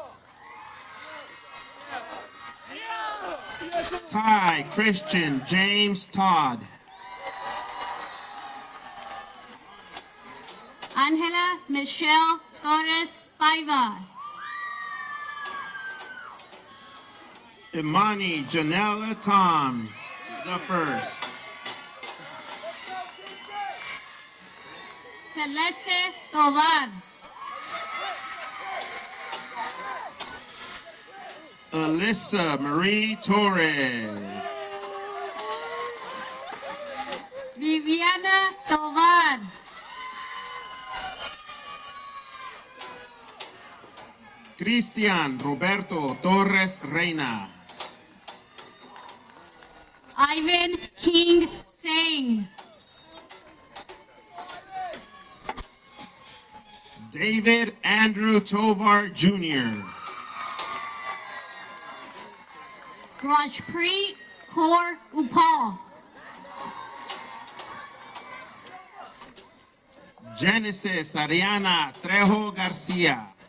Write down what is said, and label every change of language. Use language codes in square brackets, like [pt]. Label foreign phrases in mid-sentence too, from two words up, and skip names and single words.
[en] Ty Christian James Todd. Angela Michelle Torres Paiva. Imani Janella Toms, the first. Celeste Tovar. Alyssa Marie Torres. Viviana Tovar. Cristian Roberto Torres Reina. Ivan King Singh. David Andrew Tovar Jr. Rajpreet Kaur Upal. Genesis Ariana Trejo Garcia.